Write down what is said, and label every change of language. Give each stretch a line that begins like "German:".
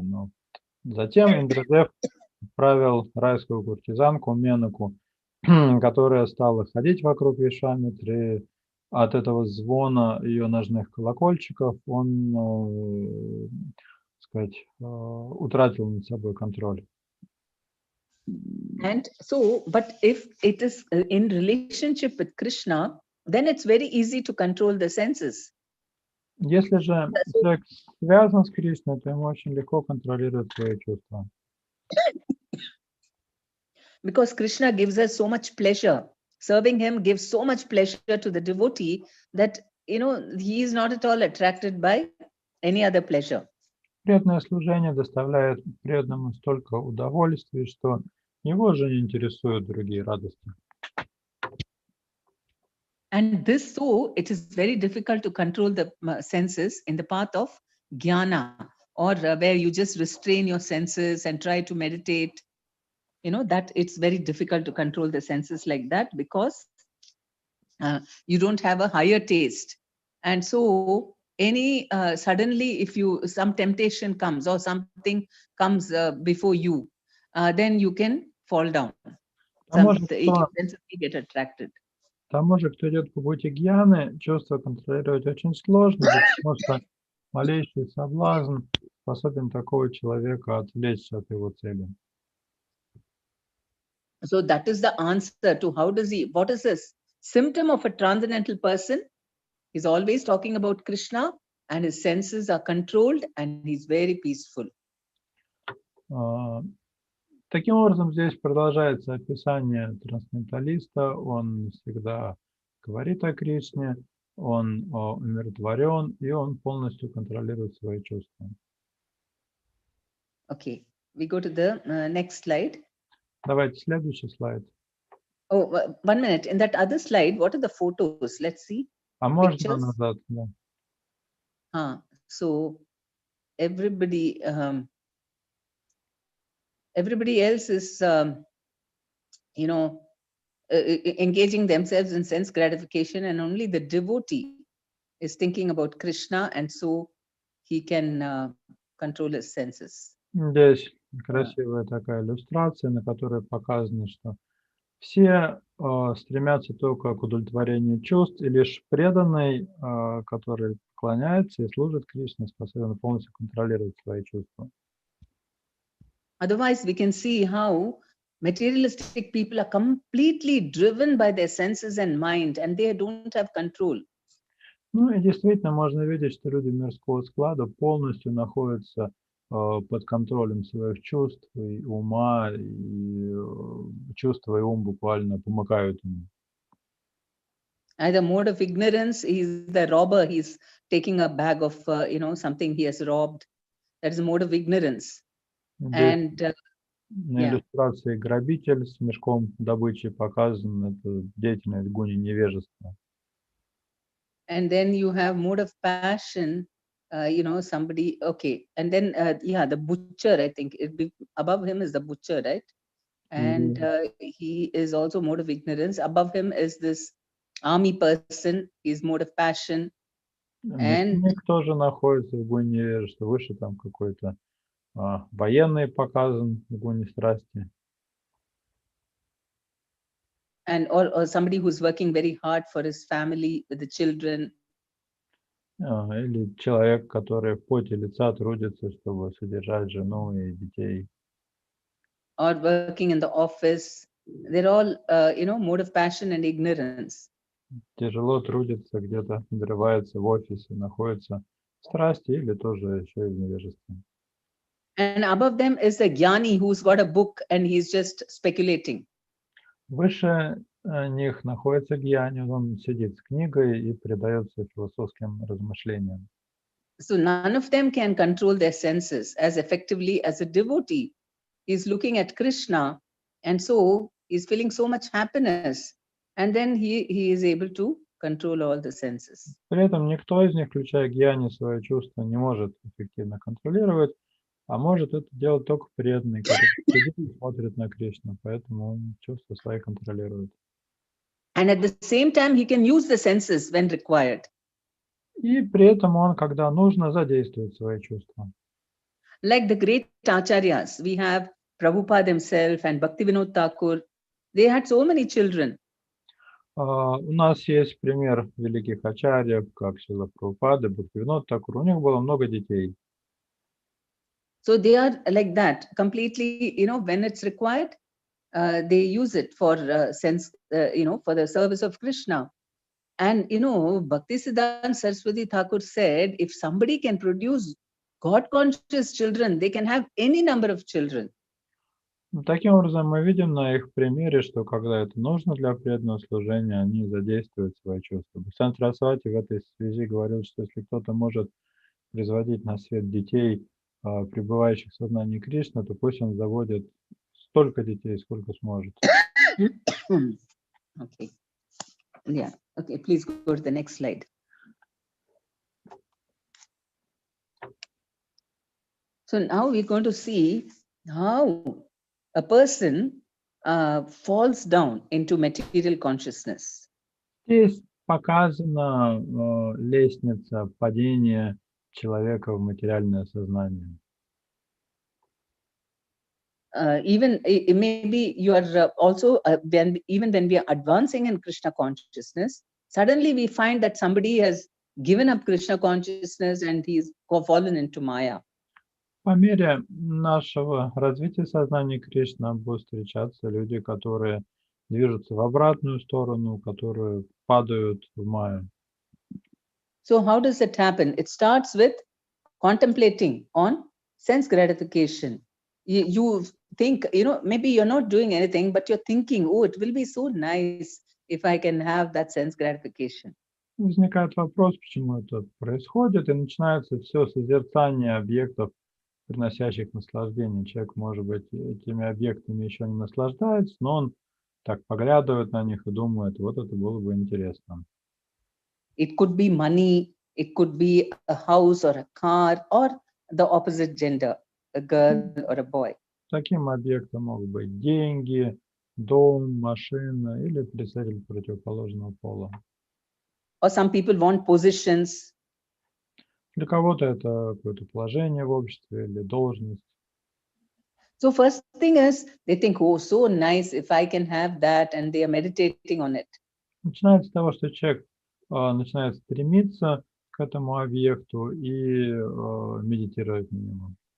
Russian: Но затем Индрадев отправил райскую куртизанку Менаку, которая стала ходить вокруг Вишвамитры. И от этого звона ее ножных колокольчиков он, сказать, утратил над собой контроль.
English: And so, but if it is in relationship with Krishna, then it's very easy to control the senses.
Russian: Если же человек связан с Кришной, то ему очень легко контролировать свои чувства.
English: Because Krishna gives us so much pleasure. Serving him gives so much pleasure to the devotee that, you know, he is not at all attracted by any other pleasure.
Russian: Преданное служение доставляет преданному столько удовольствия, что его же не интересуют другие радости.
English: And this, so it is very difficult to control the senses in the path of jnana, or where you just restrain your senses and try to meditate. You know, that it's very difficult to control the senses like that, because you don't have a higher taste. And so any suddenly, if some temptation comes or something comes before you, then you can fall down. Your senses will get attracted.
Russian: Тому же, кто идет по пути гьяны, чувства контролировать очень сложно, потому что малейший соблазн способен такого человека отвлечься от его цели.
English: So that is the answer to what is this symptom of a transcendental person? He's always talking about Krishna and his senses are controlled and he's very peaceful.
Russian: Таким образом, здесь продолжается описание трансценденталиста. Он всегда говорит о Кришне, он умиротворен, и он полностью контролирует свои чувства.
English: Okay, we go to the next slide.
Russian: Давайте следующий слайд.
English: Oh, 1 minute. In that other slide, what are the photos? Let's see.
Russian: А можно назад? Да.
English: So everybody else is, you know, engaging themselves in sense gratification, and only the devotee is thinking about Krishna, and so he can control his senses.
Russian: Здесь красивая такая иллюстрация, на которой показано, что все стремятся только к удовлетворению чувств, и лишь преданный, который поклоняется и служит Кришне, способен полностью контролировать свои чувства.
English: Otherwise, we can see how materialistic people are completely driven by their senses and mind, and they don't have control.
Russian: Ну и действительно можно видеть, что люди мирского склада полностью находятся под контролем своих чувств и ума, и чувства и ум буквально помыкают ему.
English: Either mode of ignorance, he's the robber, he's taking a bag of, something he has robbed. That is a mode of ignorance. And
Russian: на иллюстрации грабитель с мешком добычи показан, это деятельность гуни невежества.
English: And then you have mode of passion, somebody, okay. And then, the butcher, I think, above him is the butcher, right? And he is also mode of ignorance. Above him is this army person, he's mode of passion. And
Russian: тоже находится в гуне невежества, выше там какой-то военный показан в гуне страсти.
English: And or somebody who's working very hard for his family, with the children.
Russian: Или человек, который в поте лица трудится, чтобы содержать жену и детей.
English: Or working in the office. They're all, mode of passion and ignorance.
Russian: Тяжело трудится, где-то надрывается в офисе, находится в страсти или тоже еще и в невежестве.
English: And above them is the jnani who's got a book and he's just speculating.
Russian: Выше них находится гьяни, он сидит с книгой и предается философским размышлениям.
English: So none of them can control their senses as effectively as a devotee. He's looking at Krishna, and so he's feeling so much happiness, and then he is able to control all the senses.
Russian: При этом никто из них, включая гьяни, свои чувства не может эффективно контролировать. А может это делать только преданный, который сидит и смотрит на Кришну, поэтому он чувства свои контролирует.
English: And at the same time, he can use the senses when required.
Russian: И при этом он, когда нужно, задействует свои чувства.
English: Like the great acharyas, we have Prabhupada himself and Bhaktivinoda Thakur. They had so many children.
Russian: У нас есть пример великих ачарьев, как Шрила Прабхупада, Бхактивинода Тхакур. У них было много детей.
English: So they are like that, completely, when it's required, they use it for for the service of Krishna. And, Bhaktisiddhanta Saraswati Thakur said, if somebody can produce God-conscious children, they can have any number of children.
Russian: Таким образом, мы видим на их примере, что когда это нужно для преданного служения, они задействуют свои чувства. Бхактисиданта Сарасвати в этой связи говорил, что если кто-то может производить на свет детей, пребывающих в сознании Кришны, то пусть он заводит столько детей, сколько сможет.
English: Okay. Yeah. Okay. Please go to the next slide. So now we're going to see how a person falls down into material consciousness.
Russian: Здесь показана лестница падения человека в материальное сознание.
English: Even maybe you are also even when we are advancing in Krishna consciousness, suddenly we find that somebody has given up Krishna consciousness and he's fallen into Maya.
Russian: По мере нашего развития сознания Кришны будут встречаться люди, которые движутся в обратную сторону, которые падают в майю.
English: So how does it happen? It starts with contemplating on sense gratification. You think, maybe you're not doing anything, but you're thinking, oh, it will be so nice if I can have that sense gratification.
Russian: Возникает вопрос, почему это происходит, и начинается все созерцание объектов, приносящих наслаждение. Человек, может быть, этими объектами еще не наслаждается, но он так поглядывает на них и думает, вот это было бы интересно.
English: It could be money, it could be a house or a car, or the opposite gender, a girl or a boy.
Russian: Таким объектом могут быть деньги, дом, машина или представитель противоположного пола.
English: Or some people want positions.
Russian: Для кого-то это какое-то положение в обществе или должность.
English: So first thing is, they think, oh, so nice if I can have that, and they are meditating on it.
Russian: Начинается с того, что человек начинает стремиться к этому объекту и медитировать на него.